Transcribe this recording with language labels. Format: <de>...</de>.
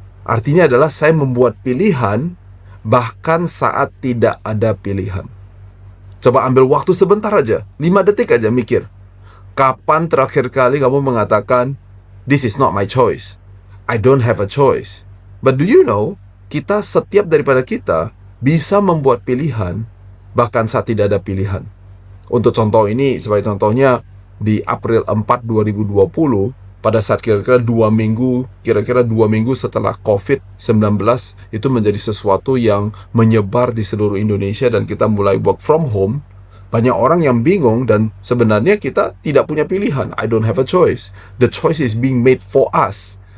<id>Artinya adalah saya membuat pilihan, bahkan saat tidak ada pilihan. Coba ambil waktu sebentar aja, 5 detik aja mikir. Kapan terakhir kali kamu mengatakan,</id> <en>this is not my choice, I don't have a choice. But do you know,</en> <id>setiap daripada kita bisa membuat pilihan, bahkan saat tidak ada pilihan. Untuk contoh ini, sebagai contohnya, di April 4, 2020, pada saat kira-kira 2 minggu setelah COVID-19 itu menjadi sesuatu yang menyebar di seluruh Indonesia dan kita mulai</id> <en>work from home,</en> <id>banyak orang yang bingung dan sebenarnya kita tidak punya pilihan.</id> <en>I don't have a choice. The choice is being made for us.</en>